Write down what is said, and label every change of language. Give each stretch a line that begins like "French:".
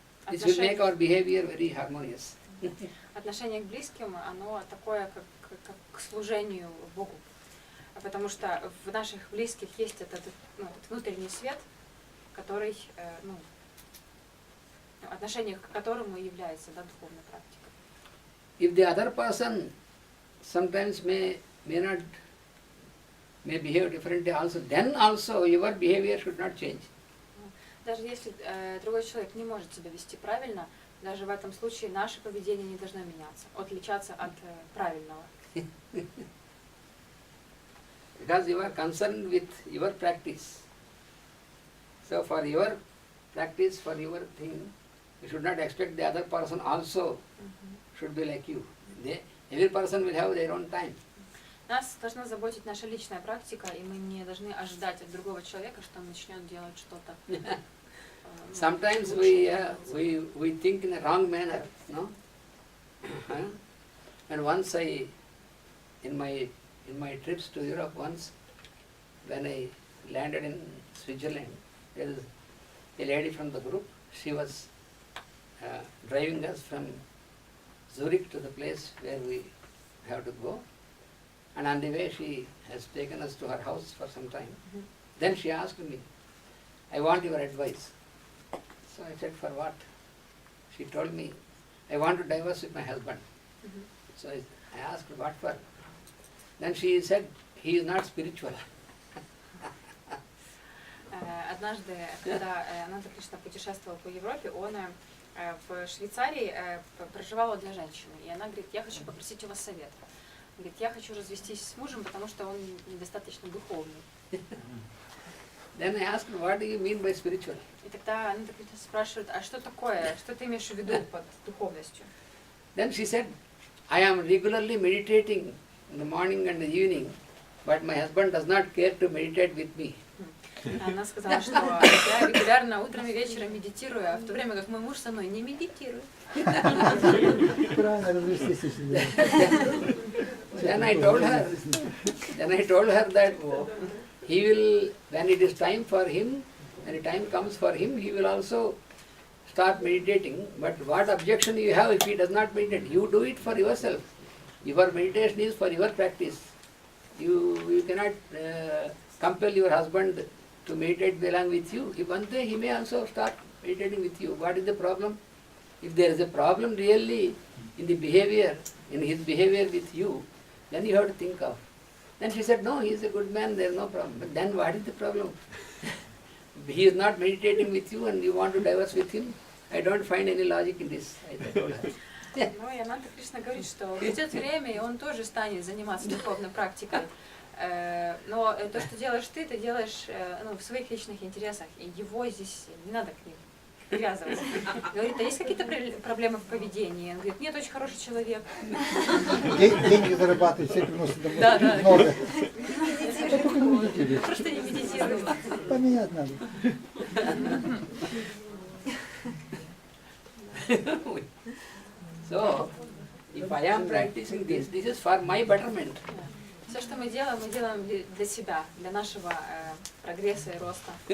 English: This will make our behavior very harmonious.
Russian: Отношение к близким, оно такое, как к служению Богу. Потому что в наших близких есть этот внутренний свет, который, отношение к которому является, да, духовной практикой.
English: If the other person sometimes may behave differently also, then also your behavior should not change.
Russian: Даже если другой человек не может себя вести правильно, даже в этом случае наше поведение не должно меняться, отличаться от правильного.
English: because you are concerned with your practice. So for your practice, for your thing, you should not expect the other person also should be like you. Every person will have their own time.
Russian: Нас должна заботить наша личная практика, и мы не должны ожидать от другого человека, что он начнет делать что-то.
English: Sometimes we think in a wrong manner, no? And once in my trips to Europe once, when I landed in Switzerland, there is a lady from the group. She was driving us from Zurich to the place where we have to go. And on the way she has taken us to her house for some time. Then she asked me, I want your advice. So I said, for what? She told me, I want to divorce with my husband. So I asked, what for? Then she said, he is not spiritual.
Russian: Однажды, когда Ананта Кришна путешествовал по Европе, он в Швейцарии проживал для женщины. И она говорит, я хочу попросить у вас совета. Говорит, я хочу развестись с мужем, потому что он недостаточно духовный.
English: Then I asked, what do you mean by spiritual?
Russian: И тогда Ананта Кришна спрашивает, а что такое, что ты имеешь в виду под духовностью?
English: Then she said, I am regularly meditating in the morning and the evening, but my husband does not care to meditate with me.
Russian: Она сказала, что я регулярно утром и вечером медитирую, а в то время как мой муж со мной не медитирует. Правильно, развестись очень.
English: Then I told her that he will, when it is time for him, when the time comes for him, he will also start meditating. But what objection you have if he does not meditate? You do it for yourself. Your meditation is for your practice. You cannot compel your husband to meditate along with you. If one day he may also start meditating with you. What is the problem? If there is a problem really in the behavior, in his behavior with you, then you have to think of. Then she said, no, he is a good man, there is no problem. But then what is the problem? He is not meditating with you and you want to divorce with him? I don't find any logic in this. I told her.
Russian: Ну и Ананта Кришна говорит, что придет время, и он тоже станет заниматься духовной практикой. Но то, что делаешь ты делаешь в своих личных интересах, и его здесь не надо к ним привязываться. Говорит, а есть какие-то проблемы в поведении? Он говорит, нет, очень хороший человек. Деньги зарабатывает, все приносят домой. Да, да. Много. Просто не медитирует. Поменять надо.
English: So, if I am practicing this is for my betterment.
Russian: Все, что мы делаем для себя, для нашего прогресса и роста.